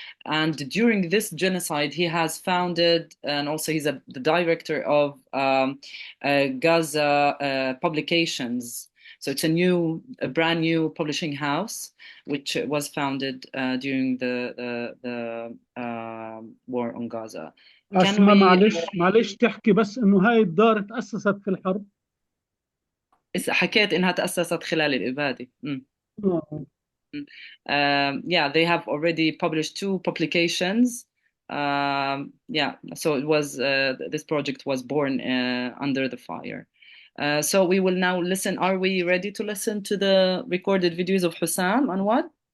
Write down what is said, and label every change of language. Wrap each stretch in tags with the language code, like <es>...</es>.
<en>And during this genocide, he has founded, and also he's the director of GAZA Publications. So it's a brand new publishing house, which was founded during the war on Gaza.</en> <ar>أسماء معلش تحكي بس إنه هاي الدار تأسست في الحرب. حكيت إنها تأسست خلال الإبادة.</ar> <en>Yeah, they have already published 2 publications. Yeah, so it was this project was born under the fire. So we will now listen. Are we ready to listen to the recorded videos of Husam and what?</en>